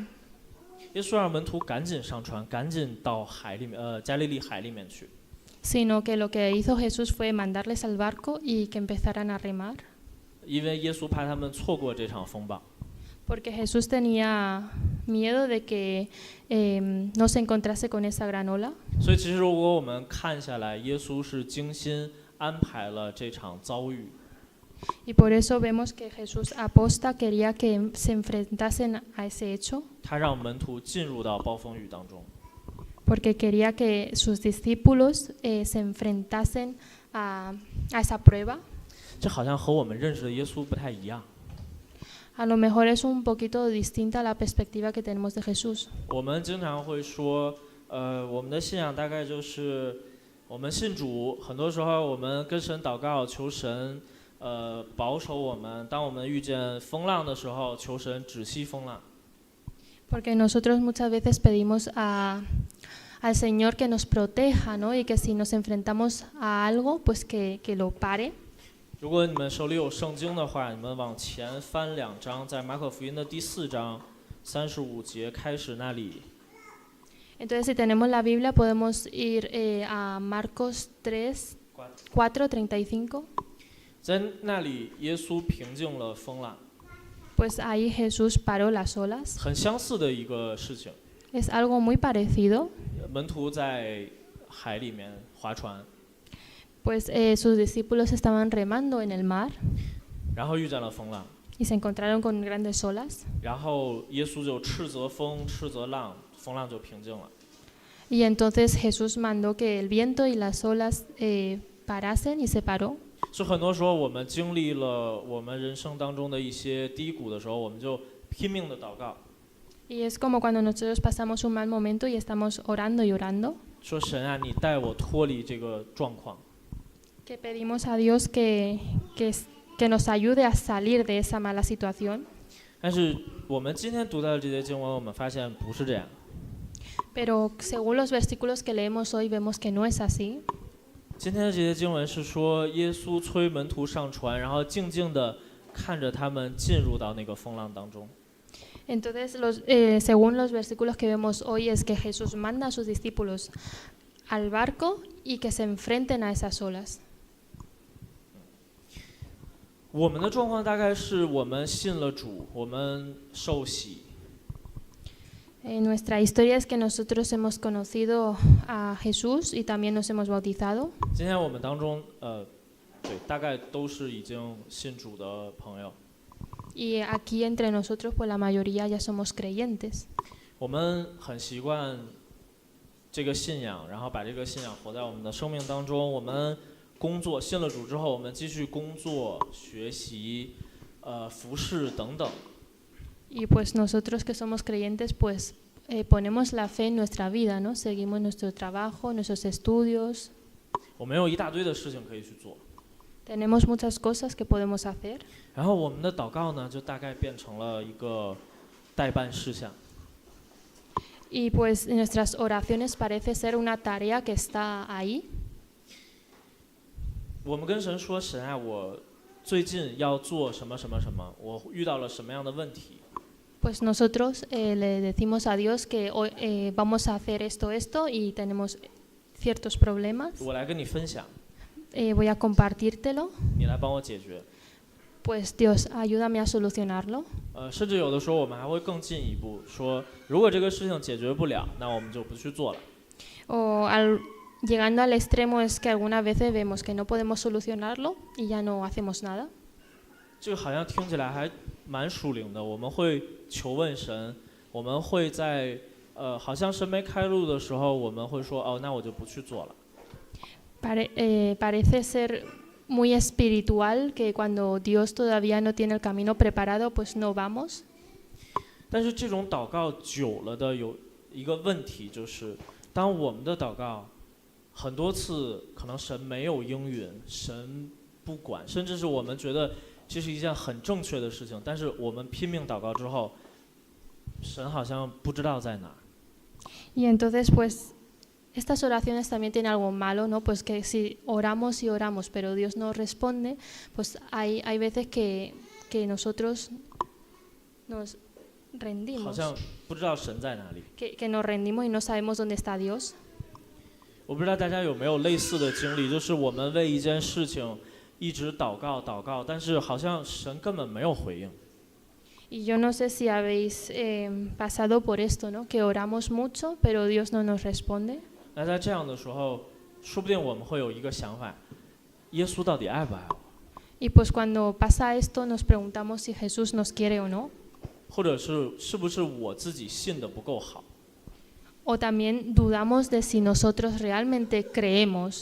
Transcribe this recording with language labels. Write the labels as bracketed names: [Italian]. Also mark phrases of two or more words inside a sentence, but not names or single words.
[Chinese] 耶稣让门徒赶紧上船，赶紧到加利利海里面去。 [Spanish] Sino que lo que hizo Jesús fue mandarles al barco y que empezaran a remar. [Chinese] 因为耶稣怕他们错过这场风暴。 [Spanish] Porque Jesús tenía miedo de que no se encontrase con esa gran ola. [Chinese] 所以其实如果我们看下来，耶稣是精心安排了这场遭遇。 [Spanish] Y por eso vemos que Jesús aposta quería que se enfrentasen a ese hecho. [Chinese] 他让门徒进入到暴风雨当中。 [Spanish] Porque quería que sus discípulos se enfrentasen a esa prueba. [Chinese] 这好像和我们认识的耶稣不太一样。 [Spanish] A lo mejor es un poquito distinta la perspectiva que tenemos de Jesús. [Chinese] 我们经常会说，我们的信仰大概就是我们信主，很多时候我们跟神祷告，求神保守我们。当我们遇见风浪的时候，求神止息风浪。 [Spanish] Porque nosotros muchas veces pedimos al Señor que nos proteja, ¿no? Y que si nos enfrentamos a algo, pues que lo pare. [Chinese] 如果你们手里有圣经的话，你们往前翻2章，在马可福音的第4章35节开始那里。 [Spanish] Entonces, si tenemos la Biblia, podemos ir a Marcos 4:35. [Chinese] 在那里，耶稣平静了风浪。 [Spanish] Pues ahí Jesús paró las olas. [Chinese] 很相似的一个事情。 [Spanish] Es algo muy parecido. [Chinese] 门徒在海里面划船。 [Spanish] Pues sus discípulos estaban remando en el mar. [Chinese] 然后遇见了风浪。 [Spanish] Y se encontraron con grandes olas. [Chinese] 然后耶稣就斥责风，斥责浪，风浪就平静了。 [Spanish] Y entonces Jesús mandó que el viento y las olas parasen y se paró. [Chinese] 是很多时候我们经历了我们人生当中的一些低谷的时候，我们就拼命的祷告。 [Spanish] Y es como cuando nosotros pasamos un mal momento y estamos orando y orando. [Chinese] 说神啊，你带我脱离这个状况。 [Spanish] Que pedimos a Dios que nos ayude a salir de esa mala situación. [Chinese] 但是我们今天读到的这些经文，我们发现不是这样。 [Spanish] Pero según los versículos que leemos hoy, vemos que no es así. [Chinese] 今天的这些经文是说，耶稣催门徒上船，然后静静地看着他们进入到那个风浪当中。 [Spanish] Entonces, según los versículos que vemos hoy, es que Jesús manda a sus discípulos al barco y que se enfrenten a esas olas. [Chinese] 我们的状况大概是我们信了主，我们受洗。 [Spanish] Nuestra historia es que nosotros hemos conocido a Jesús y también nos hemos bautizado. [Chinese] 今天我们当中，对，大概都是已经信主的朋友。 [Spanish] Y aquí entre nosotros, pues la mayoría ya somos creyentes. [Chinese] 我们很习惯这个信仰，然后把这个信仰活在我们的生命当中。我们工作，信了主之后，我们继续工作、学习、服侍等等。 [Spanish] Y pues nosotros que somos creyentes, pues ponemos la fe en nuestra vida, ¿no? Seguimos nuestro trabajo, nuestros estudios. [Chinese] 我们有一大堆的事情可以去做。 [Spanish] Tenemos muchas cosas que podemos hacer. [Chinese] 然后我们的祷告呢，就大概变成了一个待办事项。 [Spanish] Y pues nuestras oraciones parece ser una tarea que está ahí. [Chinese] 我们跟神说，神啊，我最近要做什么什么什么，我遇到了什么样的问题。 [Spanish] Pues nosotros le decimos a Dios que hoy vamos a hacer esto y tenemos ciertos problemas. [Chinese] 我来跟你分享。 [Spanish] Voy a compartírtelo. [Chinese] 你来帮我解决。 [Spanish] Pues Dios, ayúdame a solucionarlo. [Chinese] 甚至有的时候我们还会更进一步说，如果这个事情解决不了，那我们就不去做了。 [Spanish] Llegando al extremo es que algunas veces vemos que no podemos solucionarlo y ya no hacemos nada. [Chinese] 这个好像听起来还蛮属灵的，我们会求问神，我们会在好像神没开路的时候，我们会说哦，那我就不去做了。 [Spanish] Parece ser muy espiritual que cuando Dios todavía no tiene el camino preparado, pues no vamos. [Chinese] 但是这种祷告久了的有一个问题，就是当我们的祷告很多次可能神没有应允，神不管，甚至是我们觉得这是一件很正确的事情，但是我们拼命祷告之后，神好像不知道在哪儿。 [Spanish] Y entonces, pues, estas oraciones también tienen algo malo, ¿no? Pues que si oramos y oramos, pero Dios no responde, pues hay veces que nosotros nos [Chinese] 好 [Spanish] rendimos, [Chinese] 像不知道神在哪里。 [Spanish] que nos rendimos y no sabemos dónde está Dios. [Chinese] 我不知道大家有没有类似的经历，就是我们为一件事情一直祷告，但是好像神根本没有回应。 [Spanish] Y yo no sé si habéis pasado por esto, ¿no? Que oramos mucho, pero Dios no nos responde. [Chinese] 那在这样的时候，说不定我们会有一个想法：耶稣到底爱不爱我？ [Spanish] Y pues cuando pasa esto nos preguntamos si Jesús nos quiere o no. [Chinese] 或者是不是我自己信的不够好？ [Spanish] O también dudamos de si nosotros realmente creemos.